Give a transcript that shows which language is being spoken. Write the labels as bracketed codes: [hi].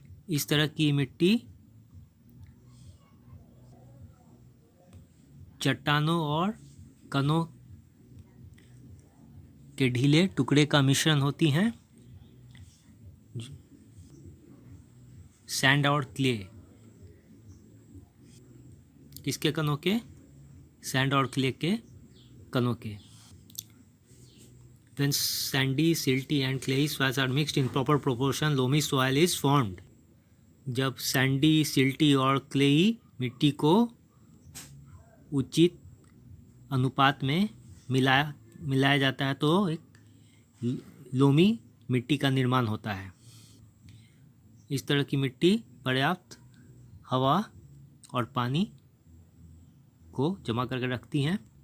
[hi] इस तरह की मिट्टी चट्टानों और कणों के ढीले टुकड़े का मिश्रण होती हैं. सैंड और क्ले किसके कणों के? सैंड और क्ले के कणों के. [en] When sandy, silty and clayey soils are mixed in proper proportion, loamy soil is formed. [hi] जब सैंडी, सिल्टी और क्लेई मिट्टी को उचित अनुपात में मिलाया जाता है तो एक लोमी मिट्टी का निर्माण होता है. इस तरह की मिट्टी पर्याप्त हवा और पानी को जमा करके रखती हैं.